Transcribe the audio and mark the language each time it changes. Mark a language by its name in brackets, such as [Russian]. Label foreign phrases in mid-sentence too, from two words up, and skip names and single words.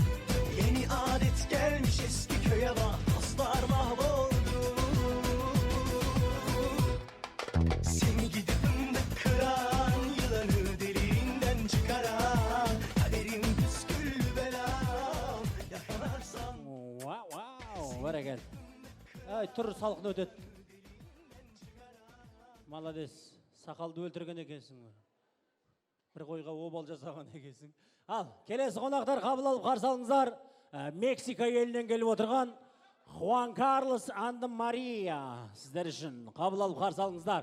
[Turkish] Yeni adet gelmiş eski köye bak, dostlar mahvoldu. Seni gidip de kıran, yılanı deliğinden çıkaran, kaderim püsküllü belam, yakalarsam. [Kazakh] Бәрекел. Тұр салқын өтеді. Молодец. Сақалды өлтірген екенсің. Бір қойға обал жасаған екенсің. Ал, келесі қонақтар қабыл алып қарсы алыңыздар. Мексика елінен келіп отырған Хуан Карлос Анды Мария сіздер үшін қабыл алып қарсы алыңыздар.